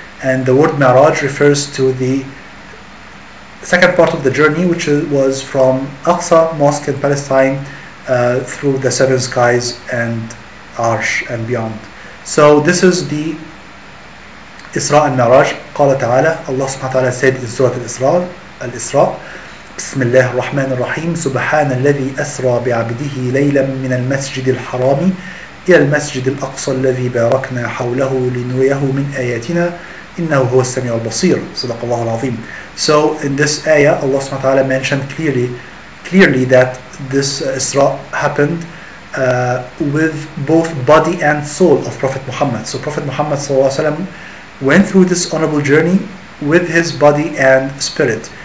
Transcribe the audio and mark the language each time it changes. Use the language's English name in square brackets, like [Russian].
[English] And the word Miraj refers to the second part of the journey, which was from Aqsa Mosque in Palestine through the seven skies and Arsh and beyond. So this is the Isra and Miraj. Allah Ta3ala, Allah subhanahu wa ta'ala said in Surat Al-Isra, [Arabic] بسم الله الرحمن الرحيم سبحان الذي أسرى بعبده ليلا من المسجد الحرام إلى المسجد الأقصى الذي باركنا حوله لنريه من آياتنا إنه هو السميع البصير صدق الله العظيم. [English] So in this ayah, Allah subhanahu wa ta'ala mentioned clearly that this Isra happened with both body and soul of Prophet Muhammad. So Prophet Muhammad ﷺ went through this honorable journey with his body and spirit.